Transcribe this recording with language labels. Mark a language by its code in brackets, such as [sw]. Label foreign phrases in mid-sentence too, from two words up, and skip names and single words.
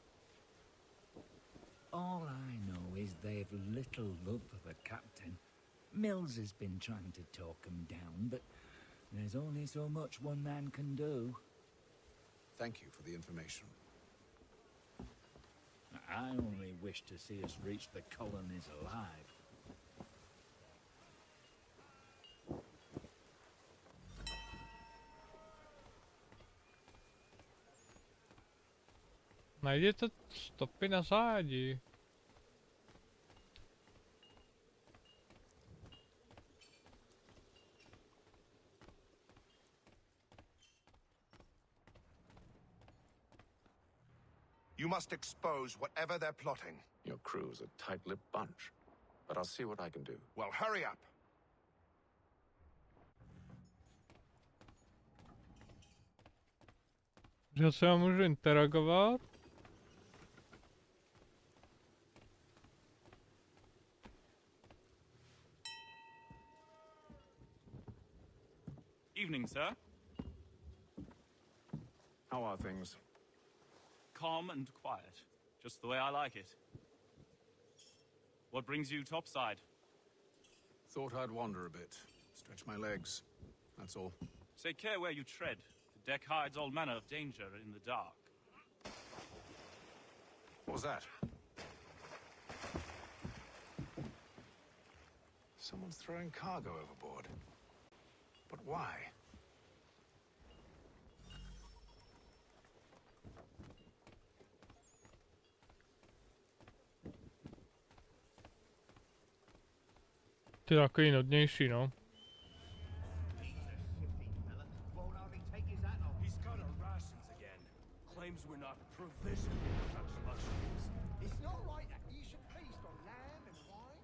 [en] All I know is they've little love for the captain. Mills has been trying to talk him down, but there's only so much one man can do. Thank you for the information. I only wish to see us reach the colonies alive. [cs] Najděte stopy na zádi. [en] You must expose whatever they're plotting. Your crew's a tight-lipped bunch, but I'll see what I can do. Well, hurry up. [cs] Že se já můžu interagovat? [en] Evening, sir. How are things? Calm and quiet. Just the way I like it. What brings you topside? Thought I'd wander a bit. Stretch my legs. That's all. Take care where you tread. The deck hides all manner of danger in the dark. What was that? Someone's throwing cargo overboard. But why? [cs] Ty takový nudnější, no. [en] He's got our rations again. Claims we're not provisioned with such luxuries. It's not right that you should feast on lamb and wine.